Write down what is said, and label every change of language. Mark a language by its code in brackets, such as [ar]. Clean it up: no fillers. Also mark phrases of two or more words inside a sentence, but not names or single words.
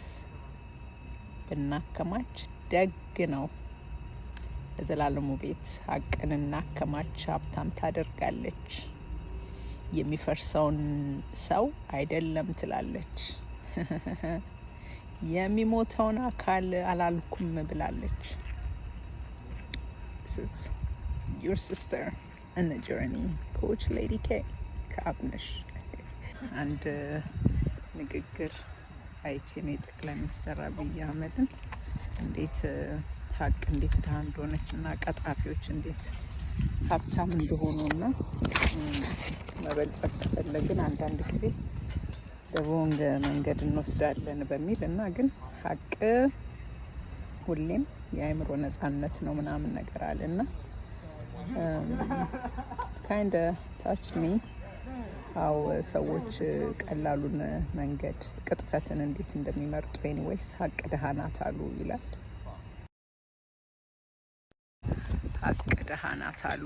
[am] ብናከማች ደግ ነው ለዘላለሙ ቤት ሀቅን እናከማች ሀብታም ታደርጋለች የሚፈርሰውን ሰው አይደለም ትላለች የሚሞተውን አካል አላልኩም ብላለች [en] This is your sister in the journey coach [am] Lady K ከአብነሽ አንድ ንግግር አይቼ ነው ጠቅላይ ሚኒስትር አብይ አህመድን እንዴት ሀቅ እንዴት ድሃ እንደሆነች እና ቀጣፊዎች እንዴት ሀብታም እንደሆኑና መበልጸግ ከፈለግን አንዳንድ ጊዜ በቦንግ መንገድ እንወስዳለን በሚል እና ግን ሀቅ ሁሌም የአእምሮ ነጻነት ነው ምናምን ነገር አለና [en] kind of touched me how [am] ሰዎች ቀላሉን መንገድ ቅጥፈትን እንዴት እንደሚመርጡ anyways ሀቅ ደህና ናት አሉ ይላል ሀቅ ደህና ናት አሉ